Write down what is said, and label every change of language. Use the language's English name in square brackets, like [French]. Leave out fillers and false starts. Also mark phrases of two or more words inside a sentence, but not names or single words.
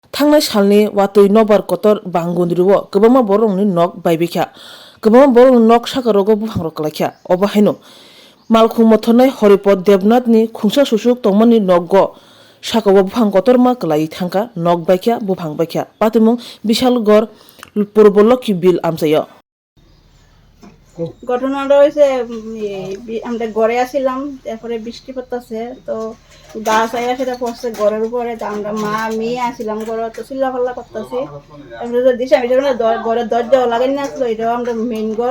[Kok Borok] Tangnai salni watui nobar kotor bangundriwo kwbangma borokni nok baibekha kwbangma borokni nok sakarogo buphangrok klaikha obo haino malkhungma thornai Horipod Devnathni khungsa susuk tongmani nokgo sakao buphang kotorma klai thangka nok baikha buphang baikha patimung Bishalgor Purbo Lokhi Bill amsayo [Bangla] ঘটনাটা হয়েছে আমরা ঘরে আসছিলাম, তারপরে বৃষ্টি পড়তেছে, তো গাছ আইয়া সেটা পড়ছে ঘরের উপরে। আমরা মা মেয়ে আসছিলাম ঘরে, তো চিল্লা পাল্লা করতেছি। তারপরে দিশা আমি যখন ঘরের দরজাও লাগাই না আসলো, এটাও আমরা মেইন ঘর।